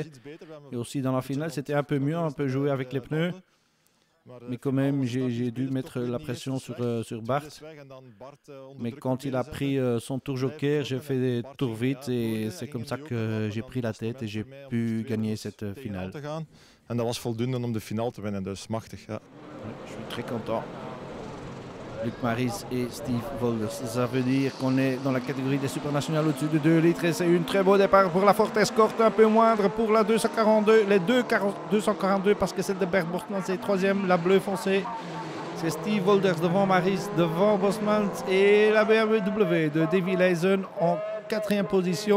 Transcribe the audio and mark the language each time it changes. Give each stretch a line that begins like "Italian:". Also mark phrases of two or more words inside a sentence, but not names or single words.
French: Et aussi dans la finale, c'était un peu mieux, un peu joué avec les pneus. Mais quand même, j'ai dû mettre la pression sur Bart. Mais quand il a pris son tour joker, j'ai fait des tours vite et c'est comme ça que j'ai pris la tête et j'ai pu gagner cette finale.
Dutch: En dat was voldoende om de finale te winnen, dus machtig. Ja.
French: Je suis très content. Luc Maris et Steve Volders. Ça veut dire qu'on est dans la catégorie des supernationales au-dessus de 2 litres et c'est un très beau départ pour la Ford Escort, un peu moindre pour la 242, les 242 parce que celle de Bert Bosmans c'est 3e, la bleue foncée. C'est Steve Volders devant Maris, devant Bosmans et la BMW de Davy Heesen en 4e position.